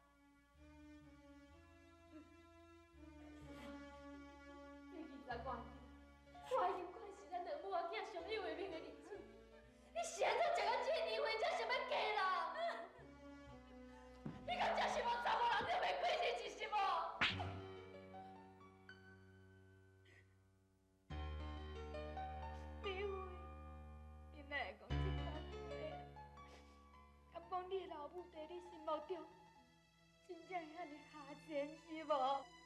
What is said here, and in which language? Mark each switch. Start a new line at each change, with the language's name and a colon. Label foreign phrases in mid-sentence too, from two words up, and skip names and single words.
Min Nan Chinese: 这20多年，我已经看是咱两母仔囝上有的命的日子。你是安怎食到这个年岁才想要嫁人？你敢真是无查某人就袂过日子是无？李慧，你哪会讲这番话？敢讲你的老母在你心目中真正会安尼下贱是无？